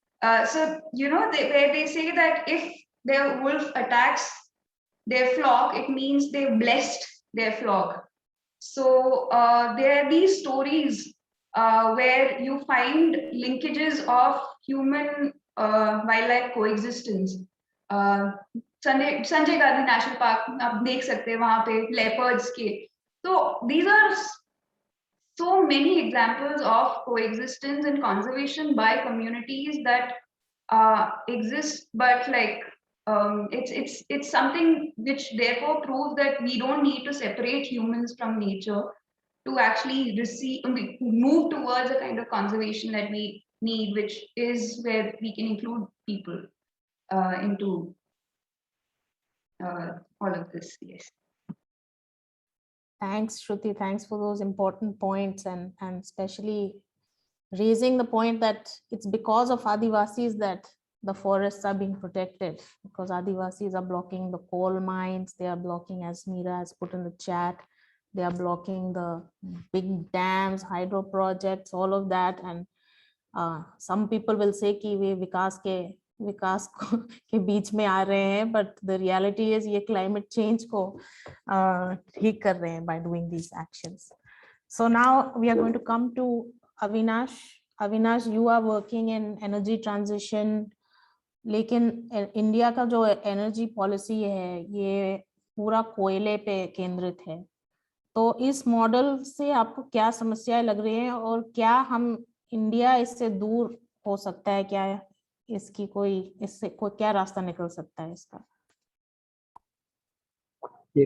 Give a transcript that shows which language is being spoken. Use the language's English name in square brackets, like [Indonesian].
[English] So you know where they say that if their wolf attacks their flock, it means they've blessed their flock. So there are these stories where you find linkages of human wildlife coexistence. [Hindi] Sanjay Gandhi national park आप देख सकते हैं वहां पे leopards के. [English] So these are so many examples of coexistence and conservation by communities that exist, but like it's something which therefore proves that we don't need to separate humans from nature to actually move towards a kind of conservation that we need, which is where we can include people into all of this. Yes. Thanks, Shruti. Thanks for those important points, and especially raising the point that it's because of Adivasis that the forests are being protected, because Adivasis are blocking the coal mines, they are blocking, as Meera has put in the chat, they are blocking the big dams, hydro projects, all of that. And some people will say [Hindi] कि वे विकास के बीच में आ रहे हैं, [English] but the reality is [Hindi] ये climate change को ठीक कर रहे हैं [English] by doing these actions. So now we are going to come to Avinash. [Hindi] Avinash, [English] you are working in energy transition, [Hindi] लेकिन इंडिया का जो एनर्जी पॉलिसी है ये पूरा कोयले पे केंद्रित है. तो इस मॉडल से आपको क्या समस्याएं लग रही हैं और क्या हम इंडिया इससे दूर हो सकता है, क्या इससे कोई क्या रास्ता निकल सकता है इसका?